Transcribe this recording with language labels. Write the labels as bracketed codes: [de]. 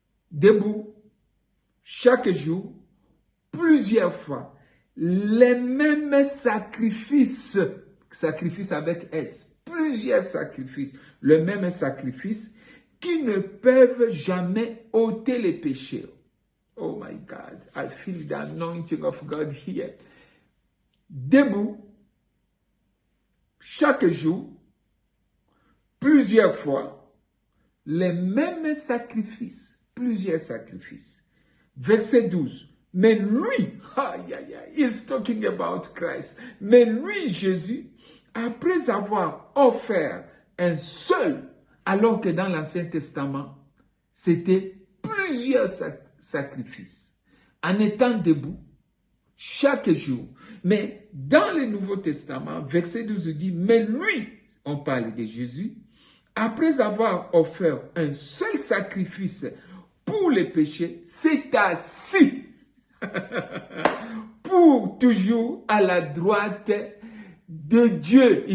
[fr] Debout, chaque jour, plusieurs fois. Les mêmes sacrifices. Sacrifices avec S. Plusieurs sacrifices, le même sacrifice, qui ne peuvent jamais ôter les péchés. [en] Oh my God, I feel the anointing of God here. [fr] Debout, chaque jour, plusieurs fois, les mêmes sacrifices, plusieurs sacrifices. Verset 12. Mais lui, [en] he's talking about Christ. [fr] Mais lui, Jésus, après avoir offert un seul, alors que dans l'Ancien Testament, c'était plusieurs sacrifices, en étant debout chaque jour. Mais dans le Nouveau Testament, verset 12 dit, mais lui, on parle de Jésus, après avoir offert un seul sacrifice pour les péchés, s'est assis pour toujours à la droite de Dieu.